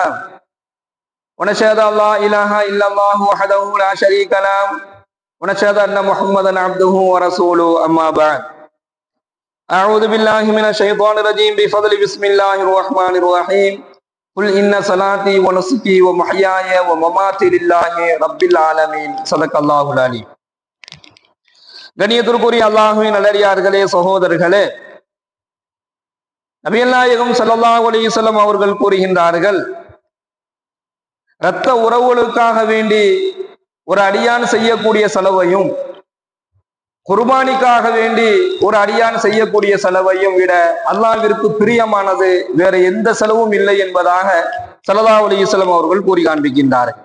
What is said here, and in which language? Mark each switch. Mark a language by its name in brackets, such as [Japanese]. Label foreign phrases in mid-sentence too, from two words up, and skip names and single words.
[Arabic] ونشهد أن لا إله إلا الله وحده لا شريك له ونشهد أن محمدا عبده ورسوله. أما بعد، أعوذ بالله من الشيطان الرجيم بفضل بسم الله الرحمن الرحيم. قل إن صلاتي ونسكي ومحياي ومماتي لله رب العالمين. صدق الله العليم. [Tamil] கண்ணியத்திற்குரிய அல்லாஹ்வின் நல்லடியார்களே, சகோதரர்களே, நபிகள் நாயகம் [Arabic] صلى الله عليه وسلم [Tamil] அவர்கள் கூறுகின்றார்கள், இரத்த உறவுகளுக்காக வேண்டி ஒரு அடியான் செய்யக்கூடிய செலவையும் குர்பானிக்காக வேண்டி ஒரு அடியான் செய்யக்கூடிய செலவையும் விட அல்லாஹ்விற்கு பிரியமானது வேற எந்த செலவும் இல்லை என்பதாக [Arabic] صلى الله عليه وسلم [Tamil] அவர்கள் கூறி காண்பிக்கின்றார்கள்.